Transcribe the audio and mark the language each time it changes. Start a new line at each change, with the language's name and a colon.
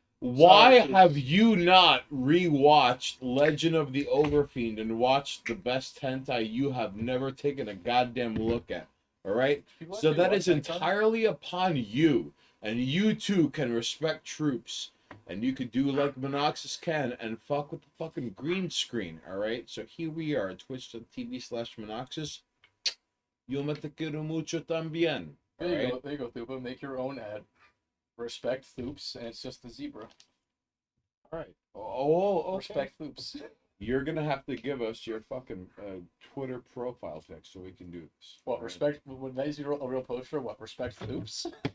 English: Why have you not rewatched Legend of the Overfiend and watched the best hentai you have never taken a goddamn look at? Alright? So that is entirely upon you. And you too can respect troops. And you could do like Monoxus can and fuck with the fucking green screen. Alright? So here we are at twitch.tv/Monoxus.
Spanish: Yo me te quiero mucho también.
English: There you go, Thupa. Make your own ad. Respect Thoops, and it's just the zebra. Alright. Oh, okay. Respect Thoops. You're gonna have to give us your fucking Twitter profile pic so we can do this. What, respect? Would that is a real poster? What, respect Thoops?